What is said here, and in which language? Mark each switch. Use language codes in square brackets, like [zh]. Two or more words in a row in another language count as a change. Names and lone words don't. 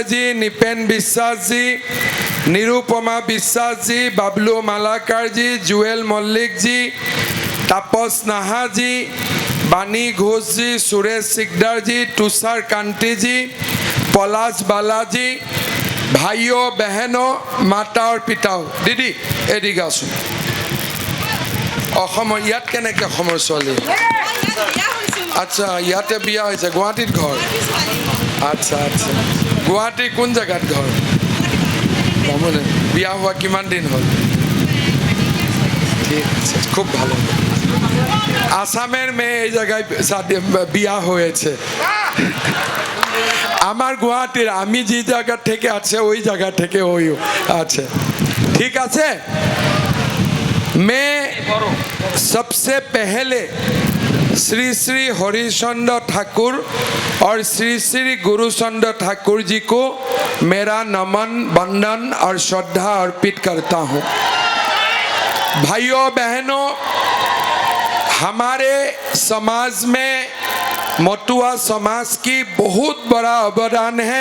[hi] जी, निपेन विश्वास जी, निरुपमा विश्वास जी, बाबलू मालाकार जी, जुएल मल्लिक जी, तापस नाहा जी, बानी घोष जी, सुरेश सिकदार जी, तुषार कांति जी, पलाश बालाजी, भाइयों बहनों, माता और पिताओं, [bn] দিদি এদিকে আসোন। [as] ইয়াত কেনেকে অসমৰ ছোৱালী? আচ্ছা, ইয়াতে বিয়া হৈছে, গুৱাহাটীত ঘৰ? আচ্ছা আচ্ছা, গুৱাহাটী কোন জেগাত ঘৰ? বামুণে। বিয়া হোৱা কিমান দিন হ'ল? [bn] ঠিক আছে, খুব ভালো। আসামের মেয়ে এই জায়গায় বিয়া হয়েছে। আমার গুয়াহাটির, আমি যে জায়গা থেকে আছে ওই জায়গা থেকে ওই আছে, ঠিক আছে। [hi] मैं सबसे पहले श्री श्री हरिश्चंद्र ठाकुर और श्री श्री गुरुचंद्र ठाकुर जी को मेरा नमन, वंदन और श्रद्धा अर्पित करता हूँ। भाइयों बहनों, हमारे समाज में मटुआ समाज की बहुत बड़ा अवदान है।